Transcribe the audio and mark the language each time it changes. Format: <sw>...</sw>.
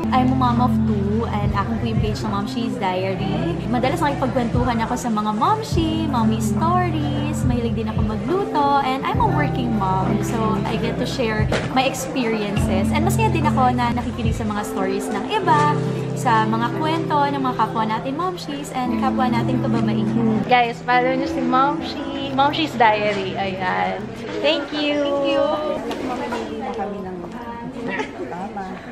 <en>I'm a mom of 2 and</en> <tl>ako po yung page ng</tl> <en>Momshi's Diary.</en> <tl>Madalas nakipagkwentuhan ako sa mga Momshi, Mommy stories. Mahilig din ako magluto</tl> <en>and I'm a working mom. So, I get to share my experiences.</en> <tl>And masaya din ako na nakikinig sa mga stories ng iba, sa mga kwento ng mga kapwa natin Momshis and kapwa natin kababaihan. Guys, follow nyo si Momshi. Momshi's Diary. Ayan.</tl> <en>Thank you! Thank you!</en> <tl>Mamamili na kami ng tama.</tl>